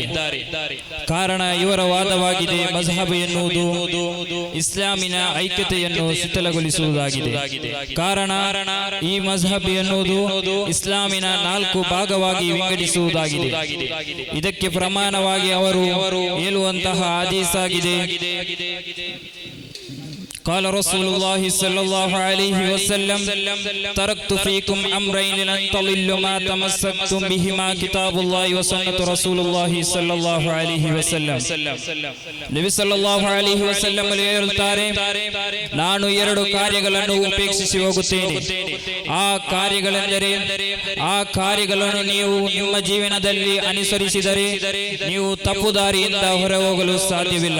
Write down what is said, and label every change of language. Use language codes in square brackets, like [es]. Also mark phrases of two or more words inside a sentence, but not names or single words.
[kn] ಕಾರಣ ಇವರ ವಾದವಾಗಿದೆ, ಮಜ್ಹಬ್ ಎನ್ನುವುದು ಇಸ್ಲಾಮಿನ ಐಕ್ಯತೆಯನ್ನು ಶಿಥಿಲಗೊಳಿಸುವುದಾಗಿದೆ. ಕಾರಣ ಈ ಮಜ್ಹಬ್ ಎನ್ನುವುದು ಇಸ್ಲಾಮಿನ 4 ಭಾಗವಾಗಿ ವಿಂಗಡಿಸುವುದಾಗಿದೆ. ಇದಕ್ಕೆ ಪ್ರಮಾಣವಾಗಿ ಅವರು ಹೇಳುವಂತಹ ಹದೀಸ್ ಆಗಿದೆ, [ar] قال رسول الله صلى الله عليه وسلم تركت فيكم أمرين لن تضلوا ما تمسكتم بهما كتاب الله وسنة رسول الله صلى الله عليه وسلم. [kn] ನಬಿ [ar] صلى الله عليه وسلم [kn] ಹೇಳುತ್ತಾರೆ, ನಾನು 2 ಕಾರ್ಯಗಳನ್ನು ಉಪೇಕ್ಷಿಸಿ ಹೋಗುತ್ತೇನೆ. ಆ ಕಾರ್ಯಗಳೆಂದರೆ, ಆ ಕಾರ್ಯಗಳನ್ನು ನೀವು ನಿಮ್ಮ ಜೀವನದಲ್ಲಿ ಅನುಸರಿಸಿದರೆ ನೀವು ತಪ್ಪು ದಾರಿಯಿಂದ ಹೊರ ಹೋಗಲು ಸಾಧ್ಯವಿಲ್ಲ.